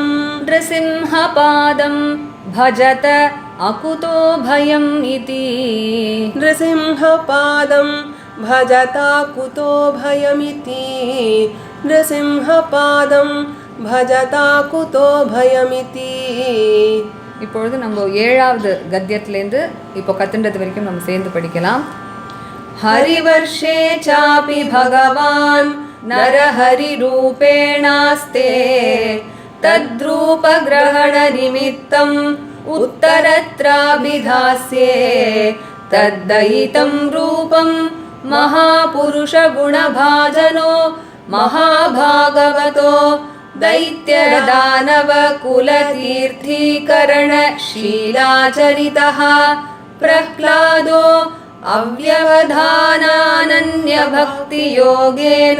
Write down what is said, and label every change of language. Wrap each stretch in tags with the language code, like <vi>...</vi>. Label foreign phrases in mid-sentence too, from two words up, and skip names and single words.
<sa>नृसिंहपादं भजत अकुतो भयम् इति नृसिंहपादं भजता कुतो भयमिति नृसिंहपादं भजता कुतो भयमिति</sa> <ta>இப்பொழுது நம்ம ஏழாவது கத்தியத்திலேருந்து இப்போ கத்துன்றது வரைக்கும் நம்ம சேர்ந்து படிக்கலாம்.</ta> <sa>हरिवर्षे चापि भगवान् नरहरिरूपेणास्ते तद्रूपग्रहणनिमित्तम् उत्तरत्राभिधास्ये तद्दयितं रूपं महापुरुषगुणभाजनो महाभागवतो दैत्यदानवकुलतीर्थीकरणशीलाचरितः प्रह्लादो अव्यवधानानन्यभक्तियोगेन</sa>